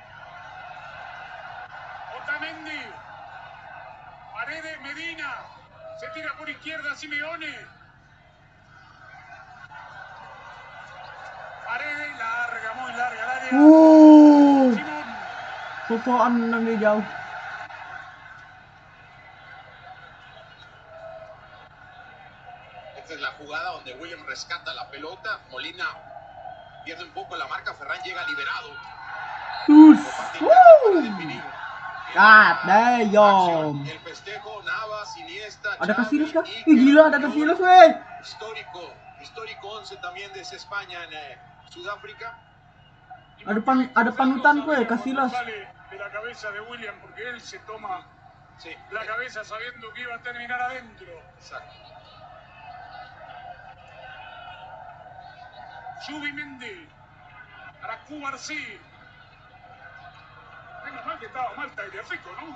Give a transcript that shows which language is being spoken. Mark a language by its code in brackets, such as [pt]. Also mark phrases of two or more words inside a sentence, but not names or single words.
[es] Otamendi. Paredes, Medina. Se tira por izquierda Simeone. Paredes, larga, muy larga el área. Simón. [id] Sosokan menang dia jauh. [es] Esta es la jugada donde William rescata la pelota. Molina pierde un poco la marca. Ferran llega liberado. [en] God damn. [es] El festejo, Navas, Iniesta, [id] Ada Casillas kah? [es] Xavi, [id] Gila, ada Casillas weh. [es] Histórico 11 también de esa España en Sudáfrica. [id] Ada panutan weh, Casillas. [es] De la cabeza de William, porque él se toma la cabeza sabiendo que iba a terminar adentro. Exacto. Subimendi para Cubarsí. Menos mal que estaba mal Tagliafico, ¿no?